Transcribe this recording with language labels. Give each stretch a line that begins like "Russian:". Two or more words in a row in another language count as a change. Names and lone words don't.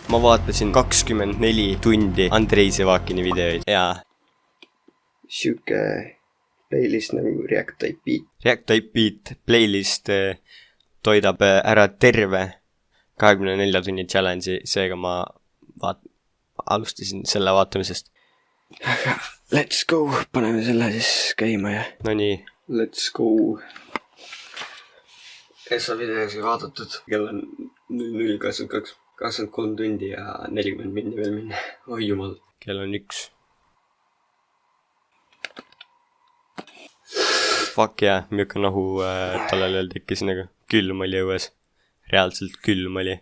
Estonian: ma vaatasin 24 tundi Andrei Sevakini videoid ja siuke playlist nagu React Type Beat. React Type Beat playlist toidab ära terve 24 tunni challenge'i, seega ma alustasin selle vaatamisest.
English: Let's go,
Estonian: paneme selle siis käima ja. No nii.
English: Let's go.
Estonian: Essa videosi vaadatud. Kell on 00:22, 23 tundi ja 40 minni veel minna. Oi jumal. Kell on 1.
English: Fuck yeah,
Estonian: milline nohu tallel veel tekkis nagu. Külm oli õues. Reaalselt külm oli.